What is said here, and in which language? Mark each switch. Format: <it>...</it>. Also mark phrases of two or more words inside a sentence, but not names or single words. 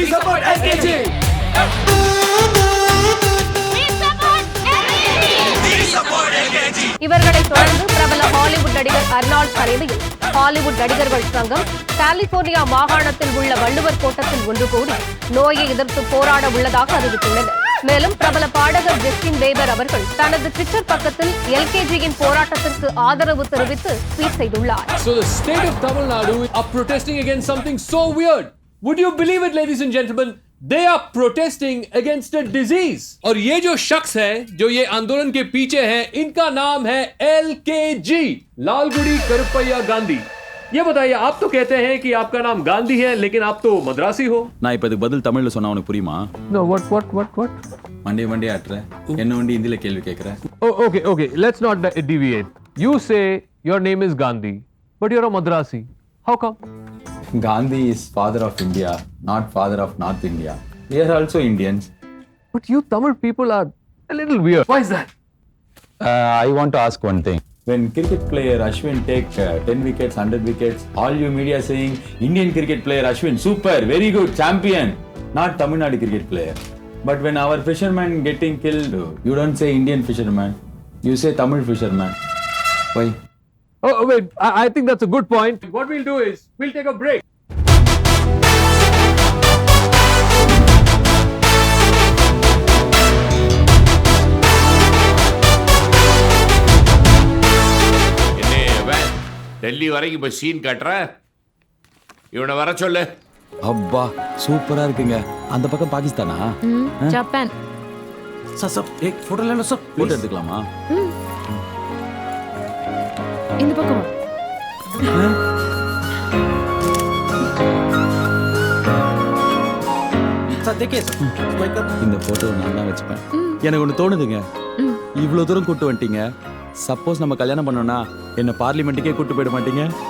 <ta>இவர்களை தொடர்ந்து பிரபல ஹாலிவுட் நடிகர் அர்னால்ட் தலைமையில் ஹாலிவுட் நடிகர்கள் சங்கம் கலிபோர்னியா மாகாணத்தில் உள்ள வள்ளுவர் கோட்டத்தில் ஒன்று கூடி நோயை எதிர்த்து போராட உள்ளதாக அறிவித்துள்ளனர். மேலும் பிரபல பாடகர் ஜஸ்டின் பீபர் அவர்கள் தனது ட்விட்டர் பக்கத்தில் எல்கேஜியின் போராட்டத்திற்கு ஆதரவு தெரிவித்து ட்வீட் செய்துள்ளார்.</ta> <en>So the state of Tamil Nadu are protesting against something so weird. Would you believe it, ladies and gentlemen? They are protesting against a disease.</en> <hi>और ये जो शख्स है जो ये आंदोलन के पीछे है, इनका नाम है LKG, लालगुड़ी करुपैया गांधी. ये बताइए, आप तो कहते हैं कि आपका नाम गांधी है, लेकिन आप तो मद्रासी हो.</hi> <ta>நான் இப்ப இதுக்கு பதில் தமிழ்ல சொன்னா உனக்கு புரியுமா?</ta> <en>No, what?</en> <ta>மண்டே ஆட்ற என்ன வண்டி இந்தியில கேள்வி கேக்குற?</ta> <en>Oh, okay. Let's not deviate. You say your name is Gandhi, but you're a Madrasi. How come? Gandhi is father of India, not father of North India. We are also Indians. But you Tamil people are a little weird. Why is that? I want to ask one thing. When cricket player Ashwin take 10 wickets, 100 wickets, all you media saying Indian cricket player Ashwin super, very good, champion, not Tamil Nadu cricket player. But when our fisherman getting killed, you don't say Indian fisherman, you say Tamil fisherman. Why? Oh, wait, I think that's a good point. What we'll do is, we'll take a break.</en> <ta>டெல்லி வரைக்கும் இப்ப சீன் காட்டுற, இவனை வர சொல்லு. அப்பா சூப்பரா இருக்குங்க. அந்த பக்கம் பாகிஸ்தானா? ஜப்பான்.</ta> <hi>சார் एक फोटो ले लो सर.</hi> <ta>போட்டோ எடுத்துக்கலாமா? இந்த பக்கம் இந்த போட்டோ நான் தான் வச்சுப்பேன். எனக்கு ஒண்ணு தோணுதுங்க, இவ்வளவு தூரம் கூட்டு வந்துட்டீங்க, சப்போஸ் நம்ம கல்யாணம் பண்ணோம்னா என்ன பார்லிமெண்ட்டுக்கே கூட்டு போயிட மாட்டீங்க?</ta>